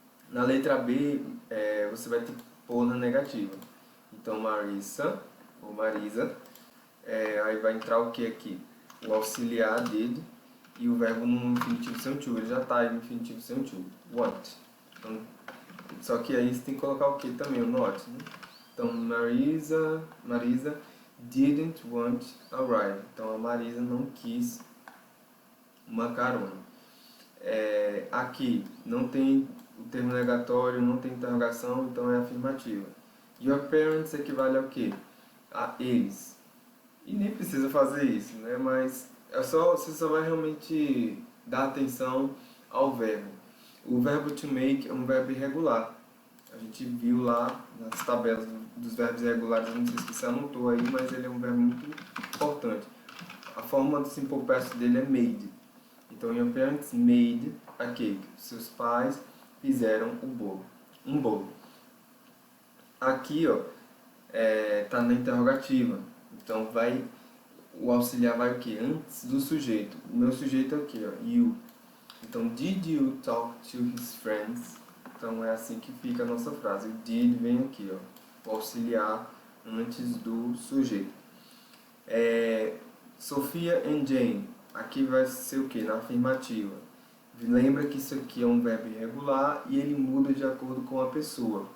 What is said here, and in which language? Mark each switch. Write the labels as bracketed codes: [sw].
[pt] Na letra B, você vai ter que pôr na negativa. Então, Marissa, ou Marisa, aí vai entrar o que aqui? O auxiliar did e o verbo no infinitivo sem to. Ele já está aí no infinitivo sem to. Want. Então, só que aí você tem que colocar o que também? O not. Né? [en] Então, Marisa didn't want a ride. [pt] Então, a Marisa não quis uma carona. Aqui não tem o termo negatório, não tem interrogação, então é afirmativa. [en] Your parents [pt] equivale ao quê? A eles. E nem precisa fazer isso, né? Mas você só vai realmente dar atenção ao verbo. O verbo to make é um verbo irregular. A gente viu lá nas tabelas dos verbos irregulares, não sei se você anotou aí, mas ele é um verbo muito importante. A forma do simple past dele é made. [en] Então, your parents made a cake. [pt] Seus pais fizeram um bolo. Aqui, ó, tá na interrogativa. Então, o auxiliar vai o quê? Antes do sujeito. O meu sujeito é o quê? Ó? You. [en] Então, did you talk to his friends? [pt] Então, é assim que fica a nossa frase. O did vem aqui, ó, o auxiliar antes do sujeito. Sofia and Jane. Aqui vai ser o que? Na afirmativa. Lembra que isso aqui é um verbo irregular e ele muda de acordo com a pessoa.